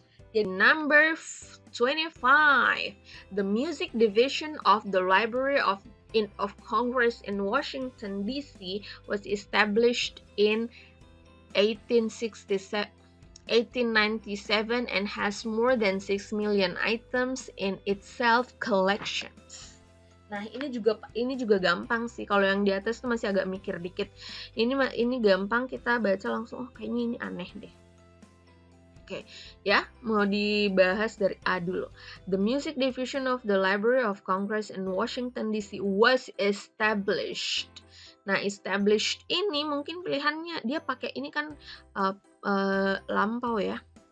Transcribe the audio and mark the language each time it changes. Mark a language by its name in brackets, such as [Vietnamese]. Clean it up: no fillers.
[English] Jadi number 25, the music division of the Library of Congress in Washington D.C. was established in 1867. 1897 and has more than 6 million items in its self collections. [Indonesian] Nah, ini juga gampang sih. Kalau yang di atas tuh masih agak mikir dikit. Ini gampang, kita baca langsung. Oh, kayaknya ini aneh deh. Oke, ya, mau dibahas dari A dulu. [English] The music division of the Library of Congress in Washington DC was established. [Indonesian] Nah, established ini mungkin pilihannya dia pakai ini kan lampau ya.